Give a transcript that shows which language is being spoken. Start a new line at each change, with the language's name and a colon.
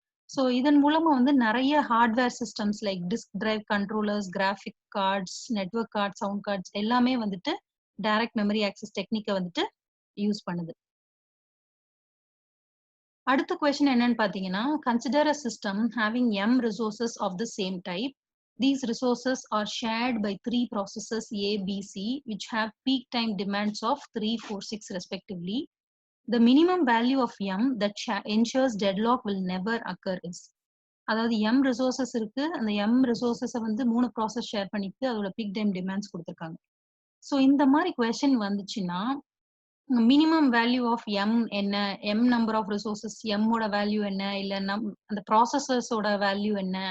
Tamil: So இதன் மூலமா வந்து நெறைய hardware systems like disk drive controllers, graphic cards, network cards, sound cards எல்லாமே வந்துட்டு டைரக்ட் மெமரி ஆக்சஸ் டெக்னிக்க வந்துட்டு யூஸ் பண்ணுது. அடுத்த கொஸ்டின் என்னன்னு பார்த்தீங்கன்னா,
English: Consider a system having M resources of the same type. These resources are shared by 3 processes A, B, C, which have peak time demands of 3, 4, 6 respectively. The minimum value of M that ensures deadlock will never occur is.
Tamil: அதாவது M resources இருக்கு. அந்த M ரிசோர்சஸ வந்து 3 process share பண்ணிட்டு அதோட peak time demands குடுத்துருக்காங்க. So இந்த மாரி question வந்துச்சுன்னா, மினிமம் வேல்யூ ஆஃப் எம் என்ன? M number of resources M ஓட வேல்யூ என்ன? இல்ல அந்த ப்ராசஸர்ஸோட வேல்யூ என்ன?